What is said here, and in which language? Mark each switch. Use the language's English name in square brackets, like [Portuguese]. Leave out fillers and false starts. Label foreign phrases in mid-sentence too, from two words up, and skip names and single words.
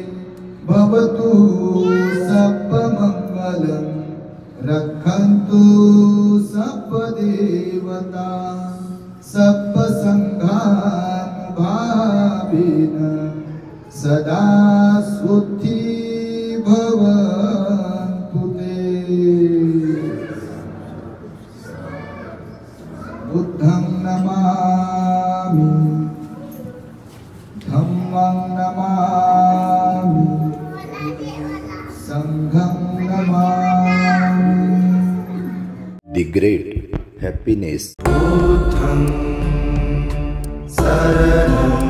[Pali] भवतु सर्वमंगलं रक्षन्तु सर्वदेवता सर्वसंघानुभावेन सदा सुखी भवन्तु ते. बुद्धं नमामि, धम्मं नमामि, संघं नमामि. [English] The great happiness. [Pali] बुद्धं शरणं